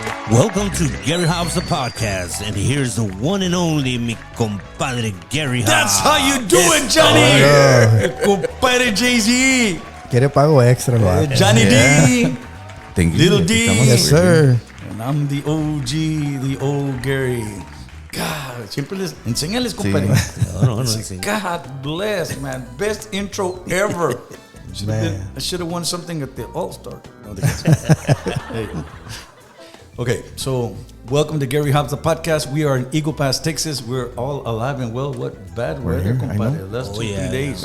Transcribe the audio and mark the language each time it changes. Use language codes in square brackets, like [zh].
[en] Welcome to Gary Hobbs, the podcast, and here's the one and only mi compadre Gary Hobbs. That's how you do it, Johnny. Compadre Jay-Z. [es] Quiere pago extra, lo hace. [en] Johnny D. Thank you. Little D. Yes, sir. And I'm the OG, the old Gary. [es] God, siempre les enséñales, compadre. [en] No. God bless, man. Best intro ever. I should have won something at the All-Star. No, hey. Okay, so welcome to Gary Hobbs, the podcast. We are in Eagle Pass, Texas. We're all alive and well. What bad weather, compadre. Last 3 days.